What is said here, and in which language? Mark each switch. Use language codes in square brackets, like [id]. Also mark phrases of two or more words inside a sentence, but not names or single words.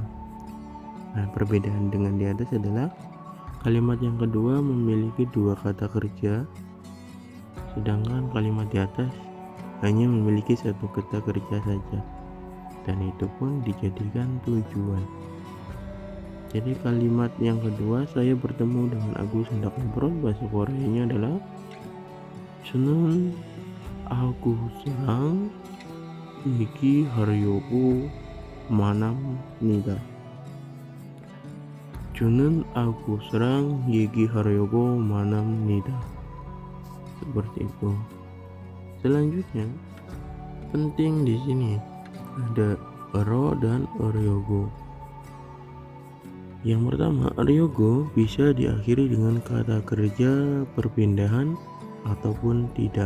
[id] Nah, perbedaan dengan di atas adalah kalimat yang kedua memiliki 2 kata kerja, sedangkan kalimat di atas hanya memiliki 1 kata kerja saja, dan itu pun dijadikan tujuan. Jadi kalimat yang kedua, saya bertemu dengan Agus hendak ngobrol, bahasa Koreanya adalah [ko] 저는 Agus랑 얘기하려고 만납니다. 저는 Agus랑 얘기하려고 만납니다. [id] Seperti itu. Selanjutnya, penting di sini ada ero dan ryogo. Yang pertama, ryogo bisa diakhiri dengan kata kerja perpindahan ataupun tidak.